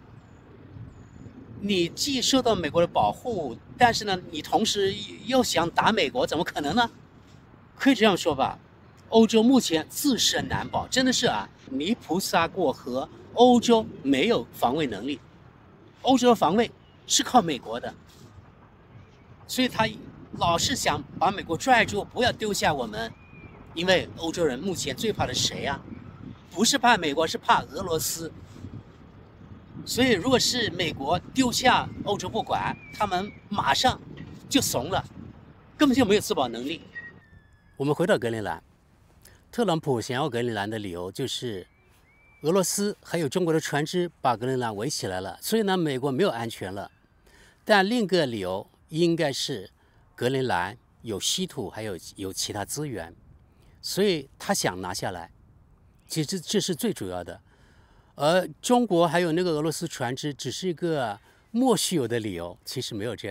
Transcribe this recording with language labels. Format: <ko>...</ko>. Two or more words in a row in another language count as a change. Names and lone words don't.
<zh>你既受到美國的保護，但是呢，你同時又想打美國，怎麼可能呢？可以這樣說吧，歐洲目前自身難保，真的是啊，泥菩薩過河，歐洲沒有防衛能力，歐洲的防衛是靠美國的，所以他老是想把美國拽住，不要丟下我們。因為歐洲人目前最怕的是誰呀？不是怕美國，是怕俄羅斯。所以如果是美國丟下歐洲不管，他們馬上就慫了，根本就沒有自保能力。我們回到格陵蘭，特朗普想要格陵蘭的理由就是俄羅斯還有中國的船只把格陵蘭圍起來了，所以呢，美國沒有安全了。但另一個理由應該是格陵蘭有稀土，還有其他資源。所以他想拿下來，其實這是最主要的，而中國還有那個俄羅斯船只只是一個莫須有的理由，其實沒有這樣。</zh>